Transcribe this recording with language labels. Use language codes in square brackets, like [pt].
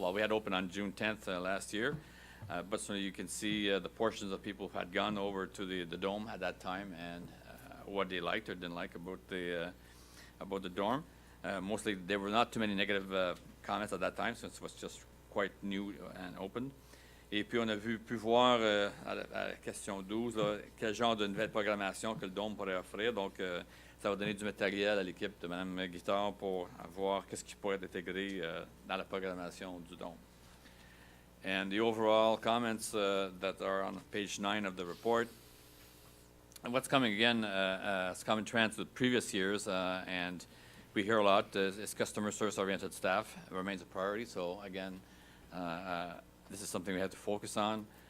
[en] Well, we had opened on June 10th last year, but so you can see the portions of people who had gone over to the dome at that time and what they liked or didn't like about the dorm. Mostly, there were not too many negative comments at that time, since it was just quite new and open. [fr] Et puis, on a pu voir à la question 12, là, quel genre de nouvelle programmation que le Dôme pourrait offrir. Donc, ça va donner du matériel à l'équipe de Mme Guittard pour voir qu'est-ce qui pourrait être intégré dans la programmation du Dôme. [en] And the overall comments that are on page 9 of the report. And what's coming again as common trends with previous years, and we hear a lot, is customer service-oriented staff remains a priority. So again, this is something we have to focus on.